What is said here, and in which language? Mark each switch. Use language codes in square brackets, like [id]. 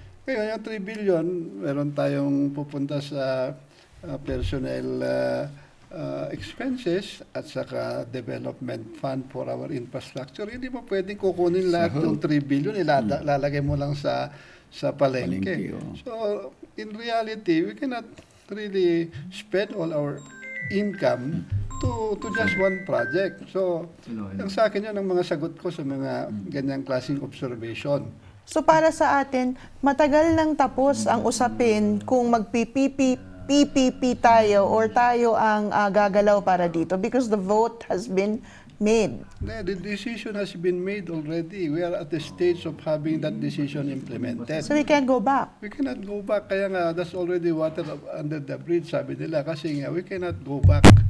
[tl] Ngayon, yung 3 billion, meron tayong pupunta sa [en] personnel expenses at saka development fund for our infrastructure. [tl] Hindi mo pwedeng kukunin lahat ng 3 billion, ilalagay mo lang sa palengke. [en] So, in reality, we cannot really spend all our income to just one project. [tl] So, sa akin yun ang mga sagot ko sa mga ganyang klaseng observation. So, para sa atin, matagal nang tapos ang usapin kung PPP tayo or tayo ang gagalaw para dito, [en] because the vote has been made. The decision has been made already. We are at the stage of having that decision implemented. So we can't go back. We cannot go back. [tl] Kaya nga, [en] that's already water under the bridge, [tl] sabi nila. Kasi nga, [en] we cannot go back.